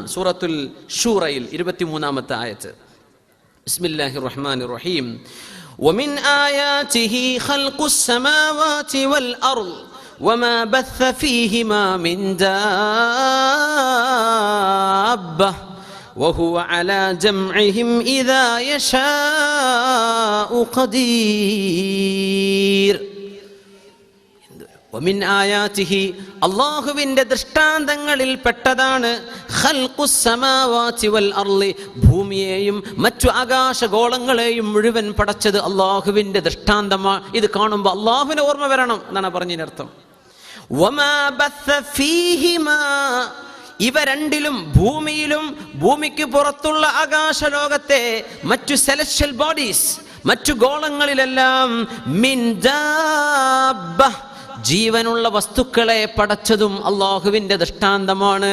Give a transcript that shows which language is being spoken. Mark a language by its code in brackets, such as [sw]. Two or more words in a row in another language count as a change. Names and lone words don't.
[ml] സൂറത്തുൽ ശൂറയിൽ 23-ാമത്തെ ആയത്ത്. [ar] بسم الله الرحمن الرحيم. ومن آياته خلق السماوات والأرض وما بث فيهما من دابة وهو على جمعهم إذا يشاء قدير. ومن آياته, [ml] അല്ലാഹുവിന്റെ ദൃഷ്ടാന്തങ്ങളിൽ പെട്ടതാണ് [ar] خلق السماوات والأرض, [ml] ഭൂമിയെയും മറ്റു ആകാശഗോളങ്ങളെയും മുഴുവൻ പടച്ചത് അല്ലാഹുവിന്റെ ദൃഷ്ടാന്തമാണ്. ഇത് കാണുമ്പോൾ അല്ലാഹുവിനെ ഓർമ്മ വരണം എന്നാണ് പറഞ്ഞതിനർത്ഥം. [ar] وما بث فيهما, [ml] ഇവ രണ്ടിലും, ഭൂമിയിലും ഭൂമിക്ക് പുറത്തുള്ള ആകാശലോകത്തെ മറ്റു [en] celestial bodies, [ml] മറ്റു ഗോളങ്ങളിലെല്ലാം, [ar] من دابة, [ml] ജീവനുള്ള വസ്തുക്കളെ പടച്ചതും അല്ലാഹുവിന്റെ ദൃഷ്ടാന്തമാണ്.